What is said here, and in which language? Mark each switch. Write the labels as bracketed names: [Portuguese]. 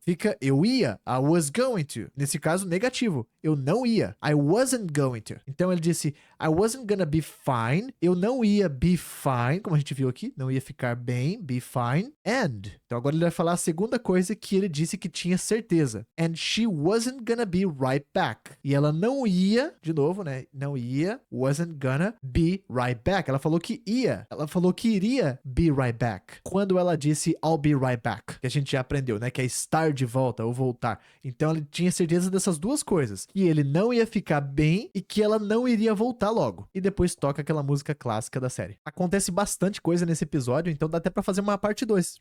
[Portuguese] Fica eu ia, [English] I was going to. [Portuguese] Nesse caso, negativo. Eu não ia. [English] I wasn't going to. [Portuguese] Então ele disse, [English] I wasn't gonna be fine. [Portuguese] Eu não ia [English] be fine, [Portuguese] como a gente viu aqui. Não ia ficar bem, be fine. And. Então agora ele vai falar a segunda coisa que ele disse que tinha certeza. [English] And she wasn't gonna be right back. [Portuguese] E ela não ia, de novo, né? Não ia, [English] wasn't gonna be right back. [Portuguese] Ela falou que ia. Ela falou que iria [English] be right back. [Portuguese] Quando ela disse [English] I'll be right back. [Portuguese] Que a gente já aprendeu, né? Que é estar de volta ou voltar. Então ele tinha certeza dessas duas coisas. Que ele não ia ficar bem e que ela não iria voltar logo. E depois toca aquela música clássica da série. Acontece bastante coisa nesse episódio, então dá até pra fazer uma parte 2.